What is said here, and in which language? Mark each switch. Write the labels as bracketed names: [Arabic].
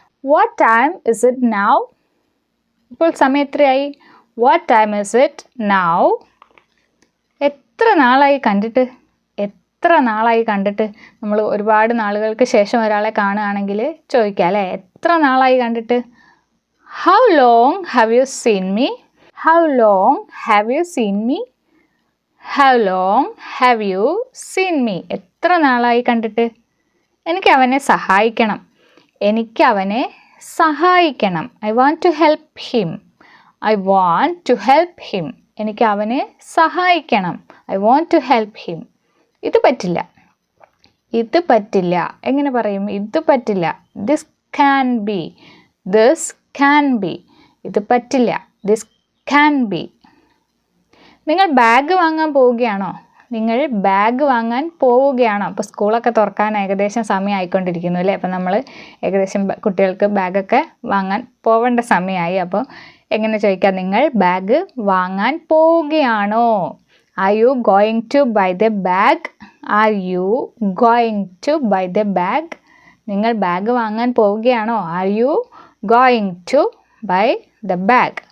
[English] What time is it now? [Malayalam] ഇപ്പോൾ സമയം എത്രയായി? [English] What time is it now? [Malayalam] എത്ര നാളായി കണ്ടിട്ട്? എത്ര നാളായി കണ്ടിട്ട്? നമ്മൾ ഒരുപാട് നാളുകൾക്ക് ശേഷം ഒരാളെ കാണുകയാണെങ്കിൽ ചോദിക്കാം അല്ലേ, എത്ര നാളായി കണ്ടിട്ട്? [English] How long have you seen me? How long have you seen me? How long have you seen me? [Malayalam] എത്ര നാളായി കണ്ടിട്ട്? എനിക്ക് അവനെ സഹായിക്കണം. എനിക്ക് അവനെ സഹായിക്കണം. [English] I want to help him. I want to help him. [Malayalam] എനിക്ക് അവനെ സഹായിക്കണം. [English] I want to help him. [Malayalam] ഇത് പറ്റില്ല. ഇത് പറ്റില്ല. എങ്ങനെ പറയും? ഇത് പറ്റില്ല. [English] This can be. This can be. [Malayalam] ഇത് പറ്റില്ല. [English] This can be. [Malayalam] നിങ്ങൾ ബാഗ് വാങ്ങാൻ പോവുകയാണോ? നിങ്ങൾ ബാഗ് വാങ്ങാൻ പോവുകയാണോ? അപ്പോൾ സ്കൂളൊക്കെ തുറക്കാൻ ഏകദേശം സമയം ആയിക്കൊണ്ടിരിക്കുന്നു അല്ലേ? അപ്പോൾ നമ്മൾ ഏകദേശം കുട്ടികൾക്ക് ബാഗൊക്കെ വാങ്ങാൻ പോവേണ്ട സമയമായി. അപ്പോൾ എങ്ങനെ ചോദിക്കാം? നിങ്ങൾ ബാഗ് വാങ്ങാൻ പോവുകയാണോ? [English] Are you going to buy the bag? Are you going to buy the bag? [Malayalam] നിങ്ങൾ ബാഗ് വാങ്ങാൻ പോവുകയാണോ? [English] Are you going to buy the bag?